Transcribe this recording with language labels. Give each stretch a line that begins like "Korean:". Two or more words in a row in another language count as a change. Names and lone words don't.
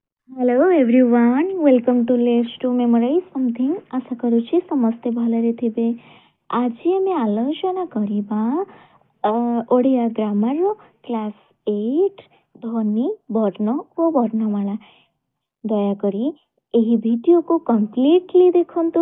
English: Hello everyone welcome to let's to memorize something
Odia: ଆଶା କରୁଛି ସମସ୍ତେ ଭଲରେ ଥିବେ। ଆଜି ଆମେ ଆଲୋଚନା କରିବା ଓଡ଼ିଆ ଗ୍ରାମର ର କ୍ଲାସ 8 ଧ୍ୱନି ବର୍ଣ୍ଣ ଓ ବର୍ଣ୍ଣମାଳା। ଦୟା କରି ଏହି ଭିଡିଓ କୁ କମ୍ପ୍ଲିଟଲି ଦେଖନ୍ତୁ।